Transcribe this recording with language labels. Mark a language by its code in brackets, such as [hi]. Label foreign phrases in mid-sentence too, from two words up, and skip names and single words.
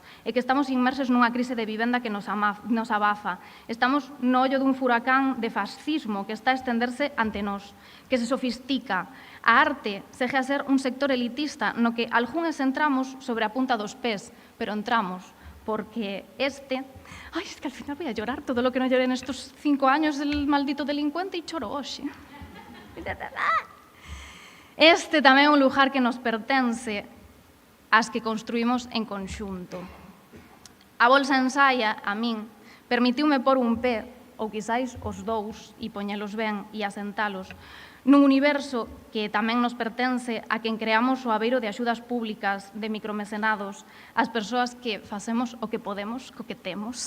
[gl] É que estamos inmersos nunha crise de vivenda que nos abafa. Estamos no ollo dun furacán de fascismo que está a estenderse ante nós, que se sofistica. A arte segue a ser un sector elitista no que algúns entramos sobre a punta dos pés, pero entramos porque este... Ai, [es] es que al final voy a llorar todo lo que non lloré nestos 5 años del maldito delincuente [gl] e choro hoxe. Este tamén é un lugar que nos pertence ás que construímos en conxunto. A bolsa ensaia, a min, permitiume pôr un pé, ou quizáis os dous, e poñelos ben e asentalos, nun universo que tamén nos pertence a quen creamos o aveiro de axudas públicas, de micromecenados, as persoas que facemos o que podemos, co que temos.